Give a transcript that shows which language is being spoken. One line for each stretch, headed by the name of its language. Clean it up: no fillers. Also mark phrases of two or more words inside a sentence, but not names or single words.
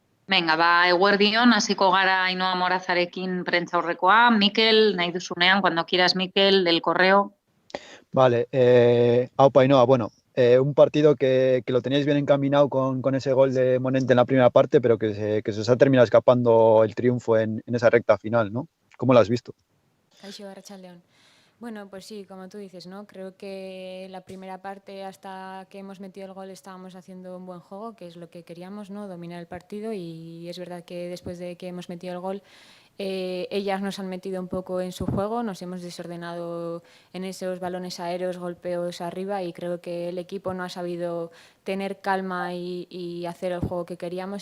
Basque: Venga, eguerdion, hasiko gara Ainhoa Morazarekin prentsaurrekoa. Mikel, nahi duzunean,
Spanish: cuando quieras, Mikel, del correo. Vale, aupa Ainhoa, bueno, un partido que lo teníais bien encaminado con ese gol de Monente en la primera parte, pero que se os ha terminado escapando el triunfo en esa recta final, ¿no? ¿Cómo lo has visto?
Basque: Kaixo, Arratsaldeon.
Spanish: Bueno, pues sí, como tú dices, ¿no? Creo que la primera parte, hasta que hemos metido el gol, estábamos haciendo un buen juego, que es lo que queríamos, ¿no? Dominar el partido, y es verdad que después de que hemos metido el gol, ellas nos han metido un poco en su juego, nos hemos desordenado en esos balones aéreos, golpeos arriba, y creo que el equipo no ha sabido tener calma y hacer el juego que queríamos.